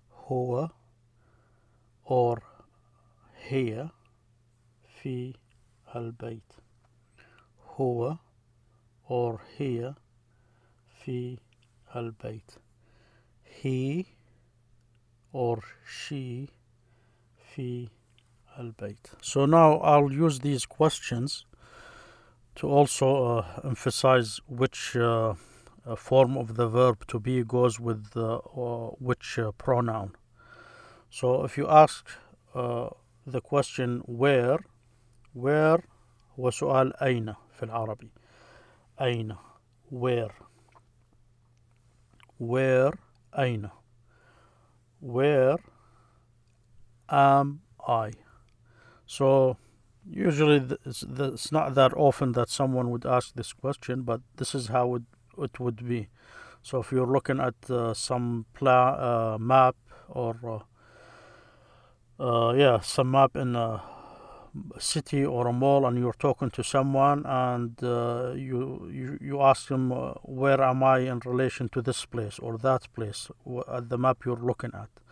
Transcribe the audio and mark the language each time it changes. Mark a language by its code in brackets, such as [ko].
[ar] هو [en] or [ar] هي في البيت. هو [en] or [ar] هي في البيت. [en] He or she [ar] في البيت. [en] So now I'll use these questions to also emphasize which form of the verb to be goes with which pronoun. So if you ask the question where [ar] هو سؤال أين في العربي. أين, [en] where [ar] أين. [en] Where am I? So usually it's not that often that someone would ask this question, but this is how it would be. So if you're looking at some map or some map in a city or a mall, and you're talking to someone, and you ask them where am I in relation to this place or that place at the map you're looking at.